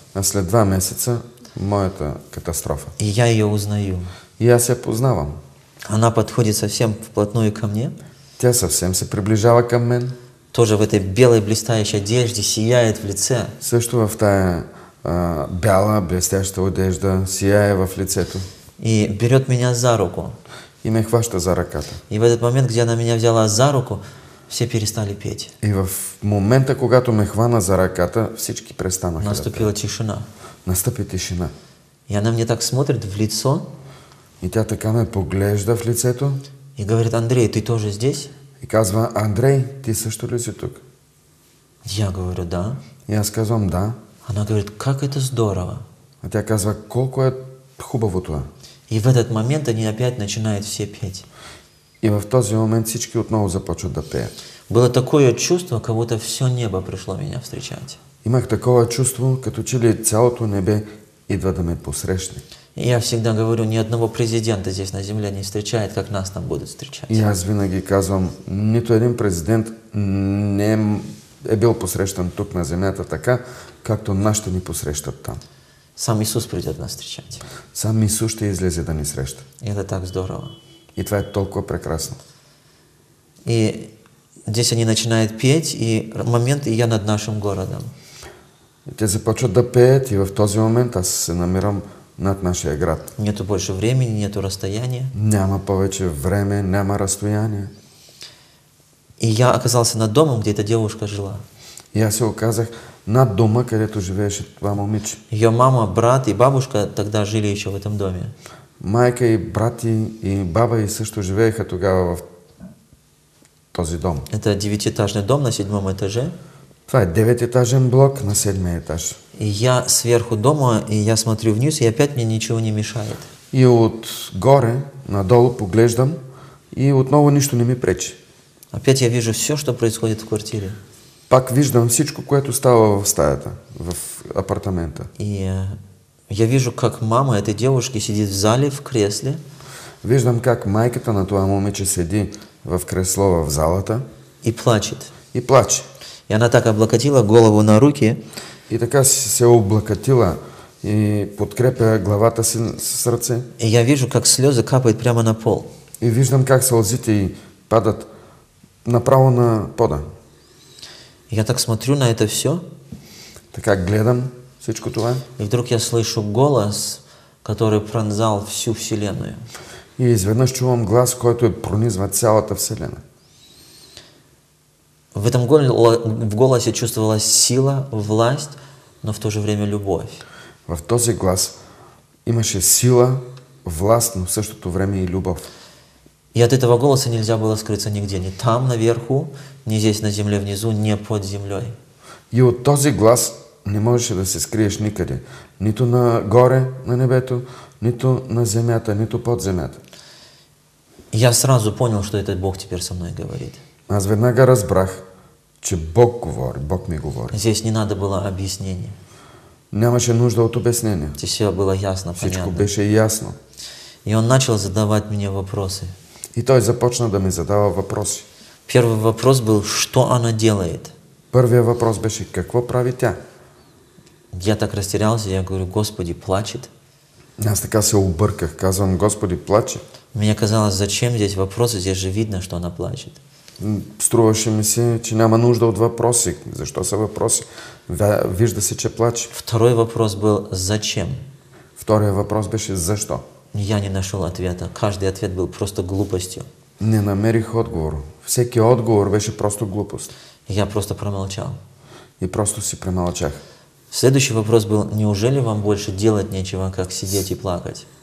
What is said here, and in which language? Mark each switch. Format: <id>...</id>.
<bg>А след 2 месеца моята катастрофа.</bg> <ru>и я ее узнаю.</ru> <bg>И аз я познавам.</bg> <ru>Она подходит совсем вплотную ко мне,</ru> <bg>Тя съвсем се приближава към мен.</bg> <ru>тоже в этой белой блистающей одежде, сияет в лице.</ru> <bg>Също в тая бяла, блестяща одежда, сияе в лицето.</bg> <ru>И берет меня за руку.</ru> <bg>И ме хваща за ръката.</bg> <ru>И в этот момент, где она меня взяла за руку, все перестали петь.</ru> <bg>И в момента, когато ме хвана за ръката, всички престанаха да</bg> <ru>Наступила</ru> <bg>пеят.</bg> <ru>тишина.</ru> <bg>Настъпи тишина.</bg> <ru>И она мне так смотрит в лицо</ru> <bg>И тя така ме поглежда в лицето</bg> <ru>и говорит: Андрей, ты тоже здесь?</ru> <bg>и казва: Андрей, ти също ли си тук?</bg> <ru>Я говорю: да.</ru> <bg>И аз казвам: да.</bg> <ru>Она говорит: как это здорово.</ru> <bg>А тя казва: колко е хубаво това.</bg> <ru>И в этот момент они опять начинают все петь.</ru> <bg>И в този момент всички отново започват да пеят.</bg> <ru>Было такое чувство, как будто все небо пришло меня встречать.</ru> <bg>Имах такова чувство, като че ли цялото небе идва да ме посрещне.</bg> <ru>И я всегда говорю, ни одного президента здесь на земле не встречает, как нас там будут встречать.</ru> <bg>И аз винаги казвам, нито един президент не е бил посрещан тук на земята така, както нас ще ни посрещат там.</bg> <ru>Сам Иисус придет нас встречать.</ru> <bg>Сам Исус ще излезе да ни среща.</bg> <ru>И это так здорово.</ru> <bg>И това е толкова прекрасно.</bg> <ru>И здесь они начинают петь, и момент, и я над нашим городом.</ru> <bg>И те започват да пеят и в този момент аз се намирам над нашия град.</bg> <ru>Нету больше времени, нету расстояния.</ru> <bg>Няма повече време, няма разстояние.</bg> <ru>И я оказался над домом, где эта девушка жила.</ru> <bg>И аз се оказах над дома, където живееше това момиче.</bg> <ru>Ее мама, брат и бабушка тогда жили еще в этом доме.</ru> <bg>Майка и брати и баба и също живееха тогава в този дом.</bg> <ru>Это 9-этажный дом на 7-м этаже.</ru> <bg>Това е 9-етажен блок на 7-ми етаж.</bg> <ru>И я сверху дома, и я смотрю вниз, и опять мне ничего не мешает.</ru> <bg>И отгоре надолу поглеждам и отново нищо не ми пречи.</bg> <ru>Опять я вижу все, что происходит в квартире.</ru> <bg>Пак виждам всичко, което става в стаята, в апартамента.</bg> <ru>И я вижу, как мама этой девушки сидит в зале, в кресле.</ru> <bg>Виждам как майката на това момиче седи в кресло в залата</bg> <ru>И плачет.</ru> <bg>и плаче.</bg> <ru>И она так облокотила голову на руки.</ru> <bg>И така се облакатила и подкрепя главата си с ръце.</bg> <ru>И я вижу, как слезы капают прямо на пол.</ru> <bg>И виждам как сълзите й падат направо на пода.</bg> <ru>Я так смотрю на это все,</ru> <bg>Така гледам всичко това.</bg> <ru>и вдруг я слышу голос, который пронзал всю Вселенную.</ru> <bg>И изведнъж чувам глас, който пронизва цялата вселена.</bg> <ru>В этом в голосе чувствовалась сила, власть, но в то же время любовь.</ru> <bg>В този глас имаше сила, власт, но в същото време и любов.</bg> <ru>И от этого голоса нельзя было скрыться нигде, ни там наверху, ни здесь на земле внизу, ни под землей.</ru> <bg>И от този глас не можеше да се скриеш никъде. Нито нагоре на небето, нито на земята, нито под земята.</bg> <ru>Я сразу понял, что этот Бог теперь со мной говорит.</ru> <bg>Аз веднага разбрах, че Бог говори, Бог ми говори.</bg> <ru>Здесь не надо было объяснений.</ru> <bg>Нямаше нужда от обяснения.</bg> <ru>Здесь все было ясно,</ru> <bg>Всичко</bg> <ru>понятно.</ru> <bg>беше ясно.</bg> <ru>И он начал задавать мне вопросы.</ru> <bg>И той започна да ми задава въпроси.</bg> <ru>Первый вопрос был, что она делает?</ru> <bg>Първият въпрос беше, какво прави тя?</bg> <ru>Я так растерялся, я говорю, Господи, плачет.</ru> <bg>Аз така се обърках, казвам, Господи, плаче.</bg> <ru>Мне казалось, зачем здесь вопросы, здесь же видно, что она плачет.</ru> <bg>Струваше ми се, че няма нужда от въпроси. Защо са въпроси? Вижда се, че плаче.</bg> <ru>Второй вопрос был, зачем?</ru> <bg>Вторият въпрос беше, защо?</bg> <ru>Я не нашел ответа. Каждый ответ был просто глупостью.</ru> <bg>Не намерих отговор. Всеки отговор беше просто глупост.</bg> <ru>Я просто промолчал.</ru> <bg>И просто си премълчах.</bg> <ru>Следующий вопрос был, неужели вам больше делать нечего, как сидеть и плакать?</ru>